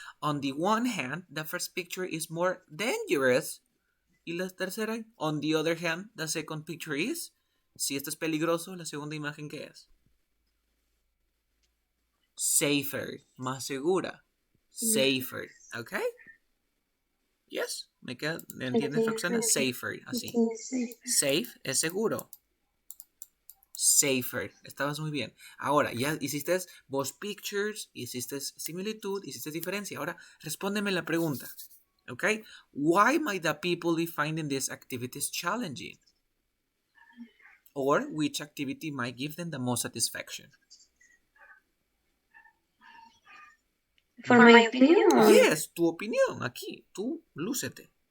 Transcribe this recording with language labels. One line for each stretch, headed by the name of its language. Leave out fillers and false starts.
English: On the one hand, the first picture is more dangerous.
Spanish: Y la tercera,
English: on the other hand, the second picture is.
Spanish: Si esto es peligroso, la segunda imagen, ¿qué es?
English: Safer,
Spanish: más segura.
English: Safer, ¿ok? Yes,
Spanish: ¿me entiendes, Roxana? Safer, así. Safe es seguro. Safer, estabas muy bien. Ahora, ya hiciste both pictures, hiciste similitud, hiciste diferencia. Ahora, respóndeme la pregunta.
English: Okay? Why might the people be finding these activities challenging? Or which activity might give them the most satisfaction? For my opinion? Yes,
Spanish: tu opinión aquí. Tú, lúcete.